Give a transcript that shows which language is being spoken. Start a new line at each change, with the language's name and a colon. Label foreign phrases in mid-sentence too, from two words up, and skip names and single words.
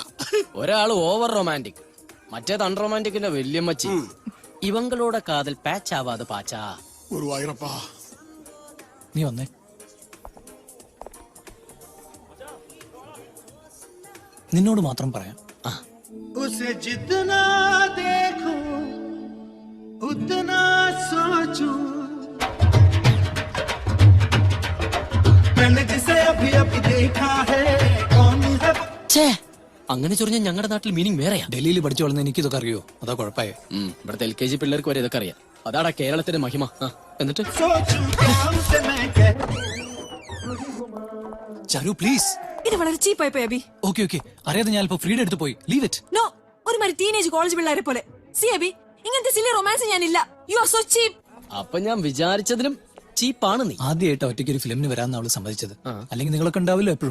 Malayalam: ഒരാള്
English: over romantic,
Malayalam: മറ്റേത് അൺറൊമാൻറ്റിക്കിന്റെ വല്യമ്മച്ചി. ഇവങ്ങളോടെ കാതൽ പാച്ച് ആവാതെ പാച്ചാ. ഗുരുവായൂരപ്പാ, നീ വന്നേ. നിന്നോട് മാത്രം പറയാം.
Hindi: उसे जितना देखो उतना सोचूं, मैंने जिसे अभी अभी देखा है कौन है?
Malayalam: അങ്ങനെ ചൊറിഞ്ഞ ഞങ്ങളുടെ നാട്ടിൽ മീനിങ് വേറെയാ. ഡൽഹിയിൽ പഠിച്ചു വളർന്ന എനിക്ക് ഇതൊക്കെ അറിയോ? അതാ കുഴപ്പമായ. ഇവിടുത്തെ LKG പിള്ളേർക്ക് വരെ ഇതൊക്കെ അറിയാം. അതാടാ കേരളത്തിന്റെ മഹിമ. എന്നിട്ട്
Hindi: सोचूं क्या उसे मैं कह.
Malayalam: ചാരു പ്ലീസ്. ഇത് വളരെ ചീപ്പായി പോയി അബി.
English: okay okay,
Malayalam: അറിയാതെ ഞാൻ ഇപ്പൊ ഫ്രീഡം എടുത്ത് പോയി.
English: Leave it.
Malayalam: നോ, ഒരുമാതിരി
English: teenage college
Malayalam: പിള്ളേരെ പോലെ. സി അബി, ഇങ്ങനത്തെ
English: silly romance
Malayalam: ഞാനില്ല.
English: You are so cheap.
Malayalam: അപ്പൊ ഞാൻ വിചാരിച്ചതിലും ചീപ്പാണ് നീ. ആദ്യമായിട്ട് ഒറ്റയ്ക്ക് ഒരു ഫിലിമിന് വരാന്ന് അവള് സമ്മതിച്ചത്. അല്ലെങ്കിൽ നിങ്ങളൊക്കെ ഉണ്ടാവില്ലോ എപ്പോഴും.